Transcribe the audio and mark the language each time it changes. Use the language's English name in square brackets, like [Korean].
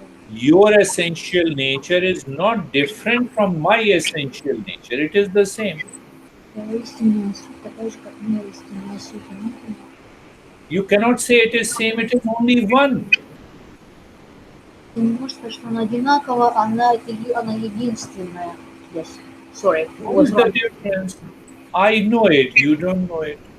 [English] Your essential nature is not different from my essential nature, it is the same. [Russian] Истинная суть такая же, как моя истинная суть. [English] You cannot say it is same, it is only one. [Russian] Ты не можешь сказать, что она одинакова, она единственная. [English] Yes. Sorry. What is the difference? I know it, you don't know it.